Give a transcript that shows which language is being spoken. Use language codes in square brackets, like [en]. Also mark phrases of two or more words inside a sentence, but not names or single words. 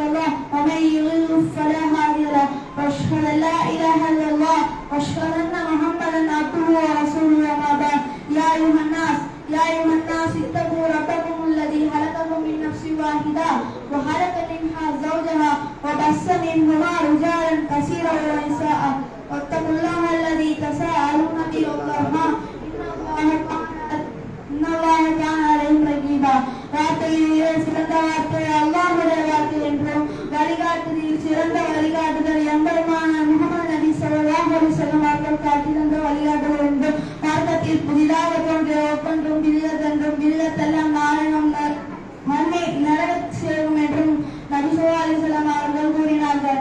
[ar] له ومن يضلل فلا هادي له وأشهد أن لا إله إلا الله وأشهد أن محمدا عبده ورسوله أما بعد يا أيها الناس اتقوا ربكم الذي خلقكم من نفس واحدة وخلق منها زوجها وبث منهما رجالا كثيرا ونساء واتقوا الله الذي تساءلون به والأرحام إن الله كان عليكم رقيبا. [ta] வார்த்தையிலே சிறந்த வார்த்தை அல்லாஹ்வுடைய வார்த்தை என்றும் வழிகாட்டுதலில் சிறந்த வழிகாட்டுதல் எம்பெருமான முஹம்மது நபி [ar] صلى الله عليه وسلم [ta] அவர்கள் காட்டி தந்த வழிகாட்டுதல் என்றும் மார்க்கத்தில் புதிதாக தோன்றிய ஒவ்வொன்றும் பிதஅத் பிதஅத்தெல்லாம் நாளையும் மண்ணை நரகத் சேரும் என்றும் நபி [ar] صلى الله عليه وسلم [ta] அவர்கள் கூறினார்கள்.